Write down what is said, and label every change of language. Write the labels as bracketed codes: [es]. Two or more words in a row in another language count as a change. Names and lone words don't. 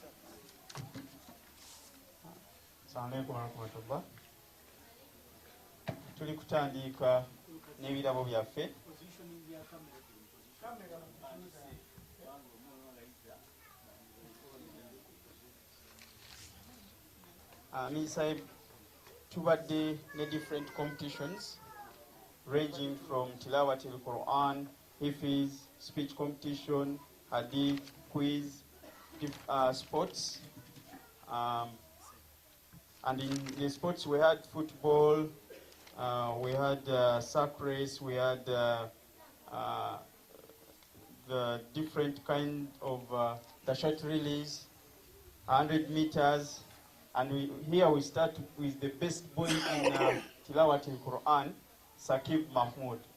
[ar] السلام عليكم ورحمة الله. [lg] Tuli kutandika n'ebirabo byaffe. [en] Sahib, [lg] tubadde ne [en] different competitions ranging from [ar] تلاوة القرآن, [en] Hifiz, speech competition, Hadith, quiz, sports. And in the sports we had football, we had sack race, we had the different kind of the short release, 100 meters, and here we start with the best boy in [ar] تلاوة القرآن, [en] Saqib Mahmoud.